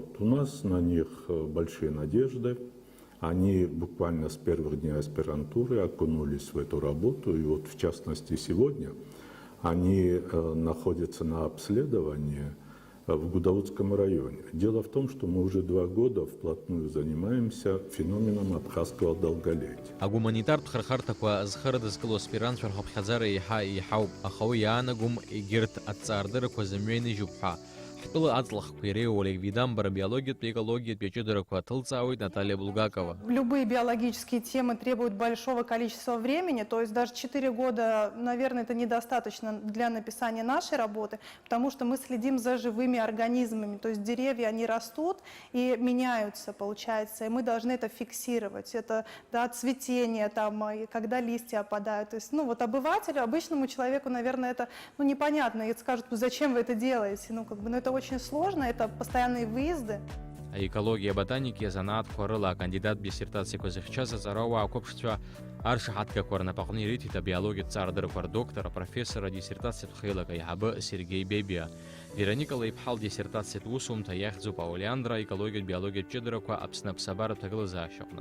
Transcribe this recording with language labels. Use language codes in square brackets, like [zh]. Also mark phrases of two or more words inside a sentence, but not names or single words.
[ru] У нас на них большие надежды. Они буквально с первых дней аспирантуры окунулись в эту работу. И вот в частности сегодня они находятся на обследовании в Гудаутском районе. Дело в том, что мы уже 2 года вплотную занимаемся феноменом абхазского долголетия. [ab] Агуманитартә хырхарҭақәа зхырыдызкыло аспирантцәа рхыԥхьаӡара иаҳа иаҳауп, аха уи иаанагом егьырҭ аҭҵаарадыррақәа зымҩеиныжьуп ҳәа. Ҳтәыла аҵлахқәа иреиуоу ликвидамбара биологиатә, экологиатә иаҷыдарақәа ҭылҵаауеит Наталья Булгакова. [ru] Любые биологические темы требуют большого количества времени, то есть даже 4 года, наверное, это недостаточно для написания нашей работы, потому что мы следим за живыми организмами, то есть деревья, они растут и меняются, получается, и мы должны это фиксировать. Это, да, цветение, там, и когда листья опадают. То есть, ну, вот обывателю, обычному человеку, наверное, это, ну, непонятно, и скажут, зачем вы это делаете, ну, как бы, ну, это очень сложно, это постоянные выезды. [ab] аекология ботаники азанааҭқәа рыла акандидат диссертациақәа зыхьчаз аҵарауаа қәыԥшцәа аршаҳаҭгақәа рнапаҟны ирыҭеит абиологиатә ҵаарадырақәа рдоктор, апрофессор, адиссертациатә хеилак аиҳабы Сергеи Бебиа. Вероника Леиԥҳал диссертациатә усумҭа иахьӡуп Аолеандра аекологиатә биологиатә ҷыдарақәа Аԥсны аԥсабаратә ҭагылазаашьаҟны.